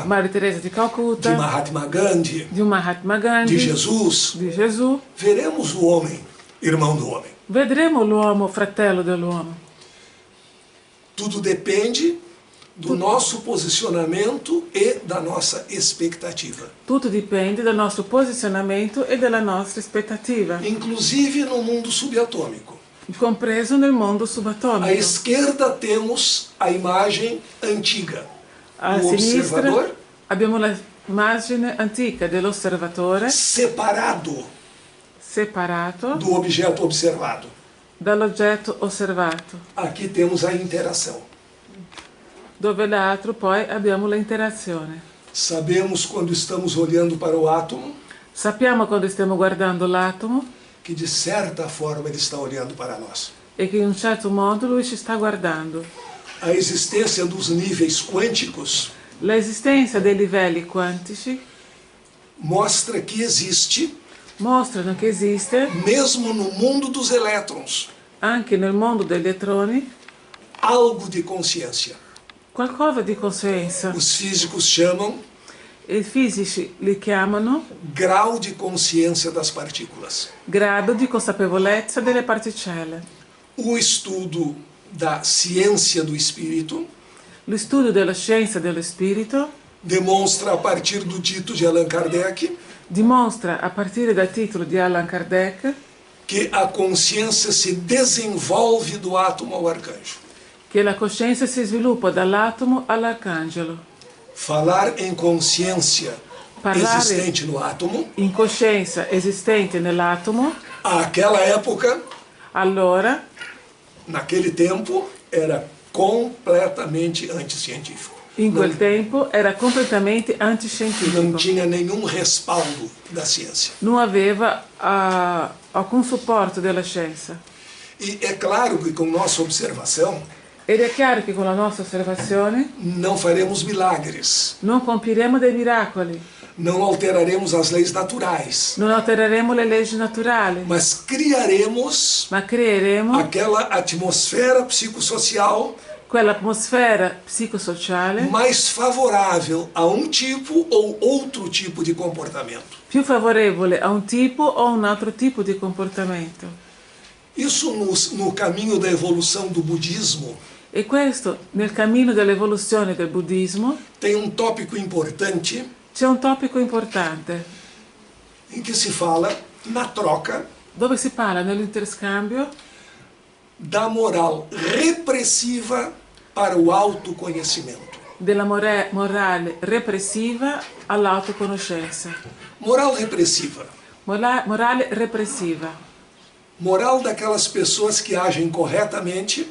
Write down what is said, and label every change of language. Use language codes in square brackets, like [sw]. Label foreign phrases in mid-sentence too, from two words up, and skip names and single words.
[it] Maria Teresa di [pt] de Calcutta, Mahatma Gandhi, [it] di Mahatma Gandhi, [pt] de Jesus, [it] di Gesù, [pt] veremos o homem irmão do homem. [it] vedremo l'uomo, fratello dell'uomo. [pt] Tudo depende do nosso posicionamento e da nossa expectativa. [it] Tutto dipende dal nostro posizionamento e dalla nostra aspettativa, [pt] Inclusive no mundo subatômico. [it] compreso nel mondo [pt] À [it] subatomico. [pt] esquerda temos a imagem antiga. [it] A [pt] O [it] sinistra [pt] observador [it] abbiamo l'immagine antica dell'osservatore [pt] separado [it] separato [pt] do objeto observado. [it] dall'oggetto osservato, [pt] Aqui temos a interação. [it] dove l'altro poi abbiamo l'interazione. [pt] Sabemos quando estamos olhando para o átomo [it] Sappiamo quando stiamo guardando l'atomo [pt] que de certa forma ele está olhando para nós. [it] e che in un certo modo lui ci sta guardando. [pt] A existência dos níveis quânticos [it] L'esistenza dei livelli quantici [pt] mostra que existe, [it] mostrano che esiste, [pt] mesmo no mundo dos elétrons, [it] anche nel mondo degli elettroni, [pt] algo de consciência. [it] qualcosa di coscienza. [pt] Os físicos chamam [it] I fisici li chiamano [pt] grau de consciência das partículas. [it] grado di consapevolezza delle particelle. [pt] O estudo da ciência do espírito [it] Lo studio della scienza dello spirito [pt] demonstra, a partir do dito de Allan Kardec, [it] dimostra, a partire dal titolo di Allan Kardec, [pt] que a consciência se desenvolve do átomo ao arcanjo. [it] che la coscienza si sviluppa dall'atomo all'arcangelo. [pt] Falar em consciência [it] Parlare [pt] existente no átomo, [it] in coscienza esistente nell'atomo, [pt] àquela época, [it] allora, [pt] naquele tempo, era completamente anticientífico. [it] in quel [pt] Não, [it] tempo, era completamente [pt] não [it] antiscientifico. [pt] tinha nenhum respaldo da ciência. [it] Non aveva alcun supporto della scienza. [pt] E é claro que com nossa observação [it] Ed è chiaro che con la nostra osservazione [pt] não faremos milagres, [it] non compiremo dei miracoli, [pt] não alteraremos as leis naturais, [it] non altereremo le leggi naturali, [pt] mas criaremos [it] ma creeremo [pt] aquela atmosfera psicossocial [it] quell'atmosfera psicosociale [pt] mais favorável a um tipo ou outro tipo de comportamento. [it] più favorevole a un tipo o un altro tipo di comportamento. [pt] Isso no caminho da evolução do budismo [it] E questo, nel cammino dell'evoluzione del buddismo, [pt] tem um tópico importante [it] c'è un topico importante, [pt] em que se fala na troca [it] dove si parla nell'interscambio [pt] da moral repressiva para o autoconhecimento. [it] della morale repressiva all'autoconoscenza. [pt] Moral repressiva. [it] Morale repressiva. [pt] Moral daquelas pessoas que agem corretamente